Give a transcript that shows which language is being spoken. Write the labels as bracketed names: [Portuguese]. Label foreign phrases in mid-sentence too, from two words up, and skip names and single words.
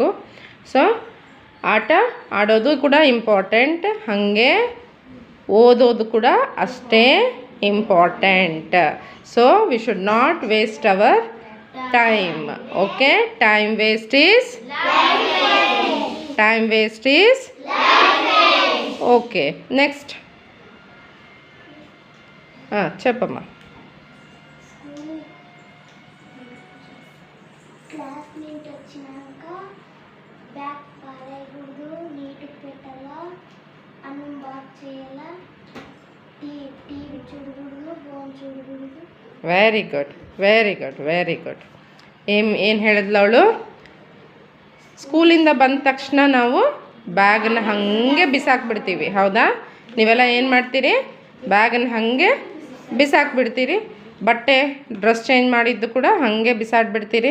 [Kannada] ಸೊ ಆಟ ಆಡೋದು ಕೂಡ ಇಂಪಾರ್ಟೆಂಟ್, ಹಾಗೆ ಓದೋದು ಕೂಡ ಅಷ್ಟೇ ಇಂಪಾರ್ಟೆಂಟ್. [English] so we should not waste our time. OK, time waste is OK. next [Telugu] చెప్పమ్మా. క్లాస్ నీట్ వచ్చినాక బ్యాగ్ పారేయకూడదు, నీట్గా పెట్టాలా, అన్నం బాగా చేయాలా, టీవీ చూడకూడదు, ఫోన్ చూడకూడదు. [English] very good, very good, very good. [Kannada] ಏನು ಹೇಳಿದ್ಲು ಅವಳು? ಸ್ಕೂಲಿಂದ ಬಂದ ತಕ್ಷಣ ನಾವು ಬ್ಯಾಗನ್ನ ಹಾಗೆ ಬಿಸಾಕ್ಬಿಡ್ತೀವಿ. ಹೌದಾ? ನೀವೆಲ್ಲ ಏನು ಮಾಡ್ತೀರಿ? ಬ್ಯಾಗನ್ನ ಹಾಗೆ ಬಿಸಾಕ್ಬಿಡ್ತೀರಿ. ಬಟ್ಟೆ ಡ್ರೆಸ್ ಚೇಂಜ್ ಮಾಡಿದ್ದು ಕೂಡ ಹಾಗೆ ಬಿಸಾಡ್ಬಿಡ್ತೀರಿ.